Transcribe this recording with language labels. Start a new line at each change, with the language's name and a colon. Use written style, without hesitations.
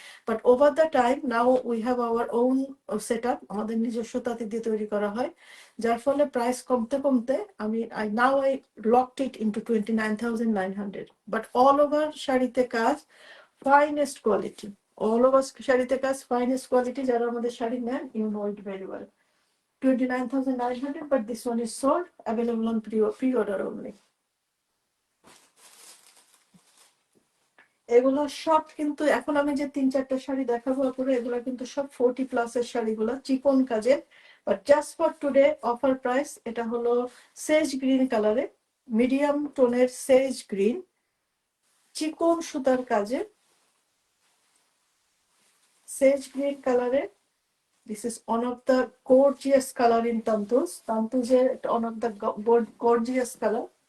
English: but over the time now we have our own set up,
Bangla: আমাদের নিজস্ব তাঁতি দিয়ে তৈরি করা হয়, যার ফলে প্রাইস কমতে কমতে আমি
English: I locked it into 29,900।
Bangla: But all over শাড়িতে কাজ ফাইনেস্ট কোয়ালিটি, অল ওভার শাড়িতে কাজ ফাইনেস্ট কোয়ালিটি। যারা আমাদের শাড়ি নেন
English: You know it very well. 29,900, but this one is sold, available on pre-order only.
Bangla: এগুলো সব কিন্তু এখন আমি যে 3-4টা শাড়ি দেখাবো পুরো এগুলো কিন্তু সব 40+ এর শাড়িগুলো, চিকন কাজের।
English: but just for today
Bangla: offer price, এটা হলো সেজ গ্রিন কালারে, মিডিয়াম টোনের সেজ গ্রিন, চিকন সুতার কাজে সেজ গ্রিন কালারে।
English: This is one of the gorgeous color in Tantuz. Tantuz is one of the gorgeous color.